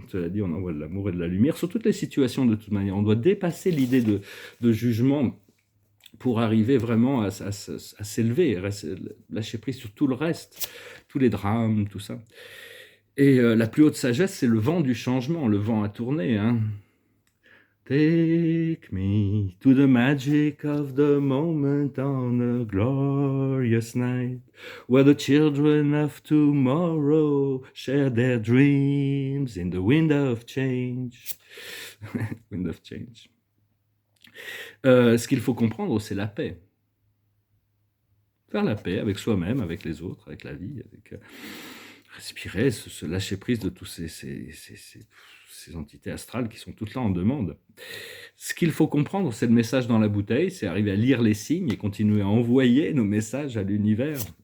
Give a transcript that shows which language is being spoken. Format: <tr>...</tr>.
<fr>Cela dit, on envoie de l'amour et de la lumière sur toutes les situations de toute manière. On doit dépasser l'idée de jugement. pour arriver vraiment à s'élever, lâcher prise sur tout le reste, tous les drames, tout ça. Et la plus haute sagesse, c'est le vent du changement, le vent à tourner, hein.</fr> <en>Take me to the magic of the moment on a glorious night, where the children of tomorrow share their dreams in the wind of change. Wind of change.</en> <fr>Ce qu'il faut comprendre, c'est la paix. Faire la paix avec soi-même, avec les autres, avec la vie, avec respirer, se lâcher prise de tous ces entités astrales qui sont toutes là en demande. Ce qu'il faut comprendre, c'est le message dans la bouteille, c'est arriver à lire les signes et continuer à envoyer nos messages à l'univers.</fr>